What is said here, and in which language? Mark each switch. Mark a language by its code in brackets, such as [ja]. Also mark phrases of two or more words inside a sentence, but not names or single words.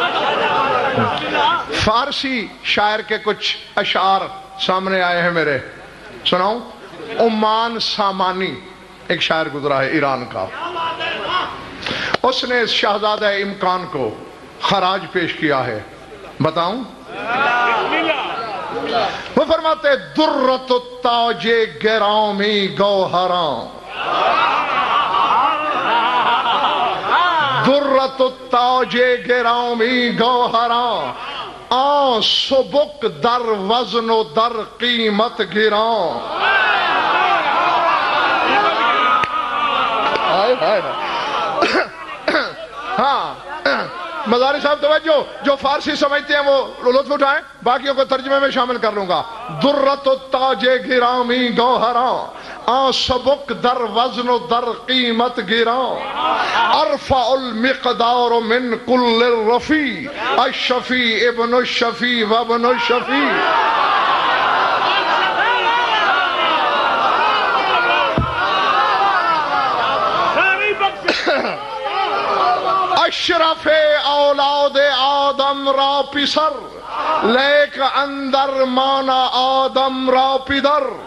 [ur] فارسی شاعر کے کچھ اشعار سامنے آئے ہیں میرے، سناؤں؟ عمان سامانی ایک شاعر گزرا ہے ایران کا، اس نے شہزادہ امکان کو خراج پیش کیا ہے، بتاؤں؟ وہ فرماتے [fa] درۃ التاج گرامی گوہراں، درۃ التاج گرامی گوہراں، آن سبک در وزن و در قیمت گراں۔ [ur] ہاں مزاری صاحب توجہ، جو فارسی سمجھتے ہیں وہ لطف اٹھائیں، باقیوں کو ترجمے میں شامل کر لوں گا۔ [fa] درۃ التاج گرامی گوہراں، آن سبک در وزن و در قیمت گراں، [ar] ارفع المقدار من کل الرفیع، الشفیع ابن الشفیع و ابن الشفیع۔ [fa] اشرف اولاد آدم را پسر، لیک اندر مانا آدم را پدر۔